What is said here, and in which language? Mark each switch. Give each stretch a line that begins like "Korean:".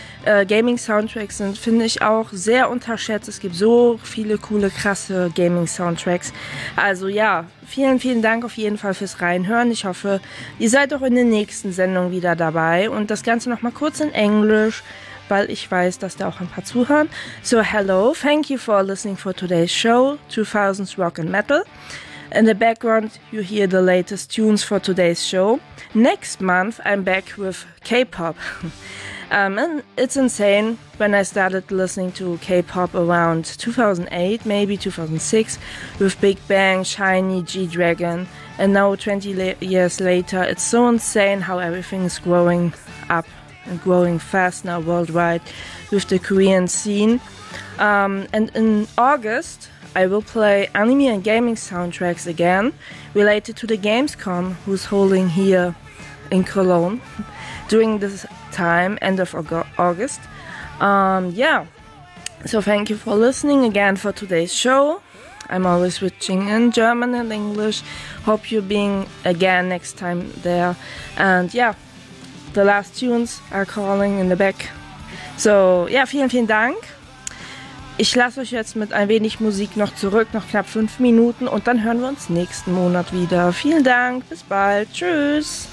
German: Gaming-Soundtracks sind, finde ich, auch sehr unterschätzt. Es gibt so viele coole, krasse Gaming-Soundtracks. Also ja, vielen, vielen Dank auf jeden Fall fürs Reinhören. Ich hoffe, ihr seid auch in der nächsten Sendung wieder dabei. Und das Ganze nochmal kurz in Englisch, weil ich weiß, dass da auch ein paar zuhören.
English: So, hello, thank you for listening for today's show, 2000s Rock and Metal. In the background, you hear the latest tunes for today's show. Next month, I'm back with K-pop. And it's insane, when I started listening to K-pop around 2008, maybe 2006, with Big Bang, SHINee, G-Dragon, and now 20 years later, it's so insane how everything is growing up and growing fast now worldwide with the Korean scene. And in August, I will play anime and gaming soundtracks again, related to the Gamescom, who's holding here in Cologne during this time, end of August. So thank you for listening again for today's show. I'm always switching in German and English. Hope you're being again next time there. And yeah, the last tunes are calling in the back.
German: So yeah, vielen, vielen Dank. Ich lasse euch jetzt mit ein wenig Musik noch zurück, noch knapp 5 Minuten, und dann hören wir uns nächsten Monat wieder. Vielen Dank, bis bald, tschüss.